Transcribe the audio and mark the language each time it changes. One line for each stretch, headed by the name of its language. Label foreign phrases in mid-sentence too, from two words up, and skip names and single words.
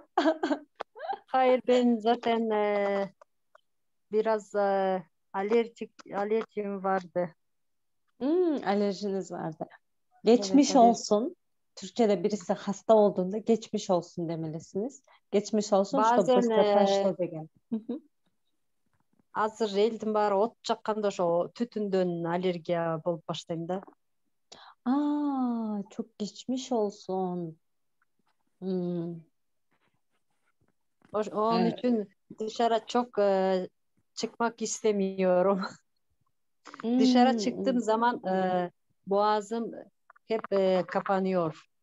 Turkish: Hayır, ben zaten biraz alerjim vardı. Alerjiniz vardı. Evet, Geçmiş alerji. olsun. Türkçe'de birisi hasta olduğunda geçmiş olsun demelisiniz. Geçmiş olsun,
Russian: что
Turkish: Bazen
Russian: быстро прошло деген.
Kyrgyz: азыр элдин баары от жакканда ошо түтүндөн аллергия болуп баштайм да.
Turkish: Çok geçmiş olsun. Hmm, Onun evet. için dışarı çok çıkmak istemiyorum. Dışarı çıktığım Hmm, zaman boğazım hep kapanıyor.